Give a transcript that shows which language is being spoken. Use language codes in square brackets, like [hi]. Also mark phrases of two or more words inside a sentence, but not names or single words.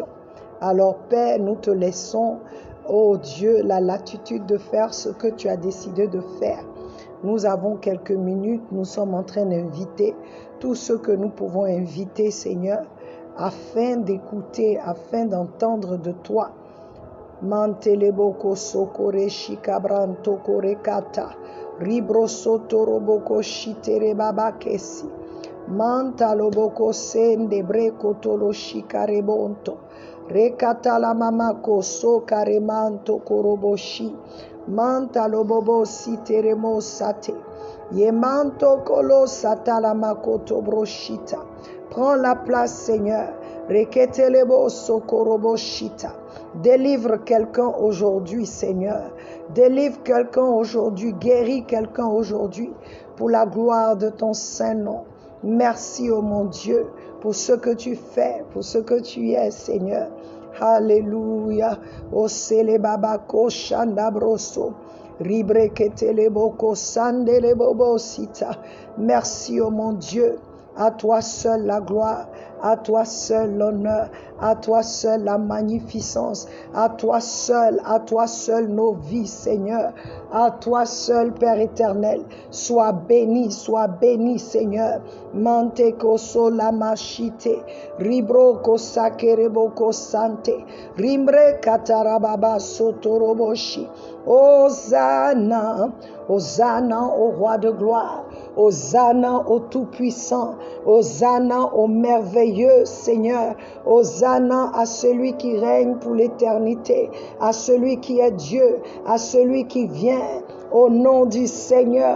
[fr] Alors Père, nous te laissons, ô Dieu, la latitude de faire ce que tu as décidé de faire. Nous avons quelques minutes, nous sommes en train d'inviter tous ceux que nous pouvons inviter, Seigneur, afin d'écouter, afin d'entendre de toi. Manteleboko sokore shikabranto korekata ribro sotoroboko shitere babakesi mantaloboko sende breko tolo shikarebonto rekata la mamako sokaremanto koroboshi mantalobobo siteremo sate yemanto kolo satala makoto broshita. Prends la place, Seigneur. Reketelebo sokoroboshita. Délivre quelqu'un aujourd'hui, Seigneur. Délivre quelqu'un aujourd'hui. Guéris quelqu'un aujourd'hui pour la gloire de ton Saint-Nom. Merci, oh mon Dieu, pour ce que tu fais, pour ce que tu es, Seigneur. Alléluia. Oselebabako shandabroso. Ribreketeleboko sandelebobosita. Merci, oh mon Dieu. À toi seul la gloire, à toi seul l'honneur, à toi seul la magnificence, à toi seul nos vies, Seigneur. À toi seul, Père éternel, sois béni, Seigneur. Manteko solamashite, ribroko sakereboko sante, rimbre katarababa sotoroboshi. Hosanna, Hosanna au roi de gloire, Hosanna au tout-puissant, Hosanna au merveilleux Seigneur, Hosanna à celui qui règne pour l'éternité, à celui qui est Dieu, à celui qui vient au nom du Seigneur.